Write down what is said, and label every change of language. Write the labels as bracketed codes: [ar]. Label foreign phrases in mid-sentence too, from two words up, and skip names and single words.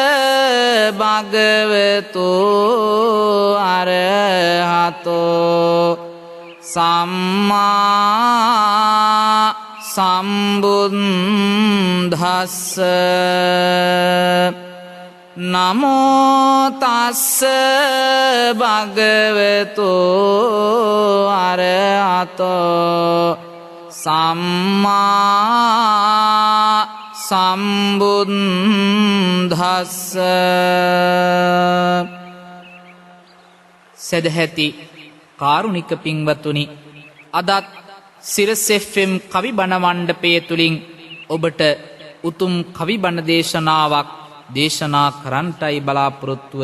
[pi] भगवतो अरहतो सम्मा सम्बुद्धस्स नमो तस्स भगवतो अरहतो सम्मा सम्बुद्धस्स [si] සදැහැති කාරුණික පින්වත්තුනි, අදත් සිරස FM කවි බණ මණ්ඩපය තුලින් ඔබට උතුම් කවි බණ දේශනාවක් දේශනා කරන්නටයි බලාපොරොත්තුව.